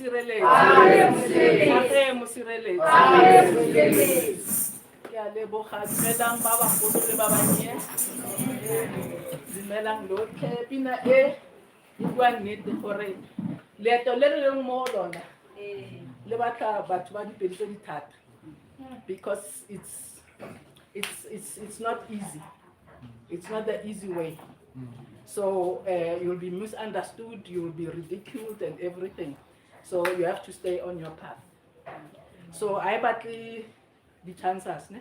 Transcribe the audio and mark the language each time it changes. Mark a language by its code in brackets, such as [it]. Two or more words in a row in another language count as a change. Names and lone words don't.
[tn] Ke a leboga dumelang ba bagolo le ba bannye. Dumelang lotlhe. Pina e bua nnete gore leeto le re leng mo lona le batla batho ba dipedi tse di thata [en] because it's not easy. It's not the easy way. So you'll be misunderstood, you'll be ridiculed and everything. So you have to stay on your path. So I battle the chances. Ne?